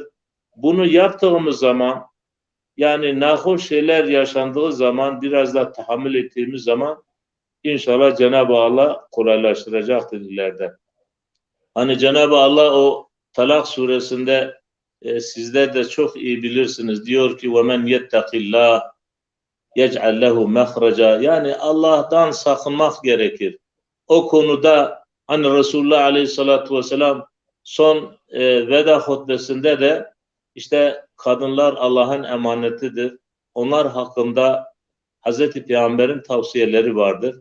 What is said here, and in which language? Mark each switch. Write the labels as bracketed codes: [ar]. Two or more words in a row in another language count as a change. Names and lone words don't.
[tr] Bunu yaptığımız zaman yani nahoş şeyler yaşandığı zaman biraz da tahammül ettiğimiz zaman İnşallah Cenab-ı Allah kolaylaştıracaktır ileride. Hani Cenab-ı Allah o Talak suresinde sizler de çok iyi bilirsiniz. Diyor ki [ar] وَمَنْ يَتَّقِ اللّٰهِ يَجْعَلْ لَهُ مَخْرَجًا. [tr] Yani Allah'tan sakınmak gerekir. O konuda hani Resulullah Aleyhisselatü Vesselam son veda hutbesinde de işte kadınlar Allah'ın emanetidir. Onlar hakkında Hazreti Peygamber'in tavsiyeleri vardır.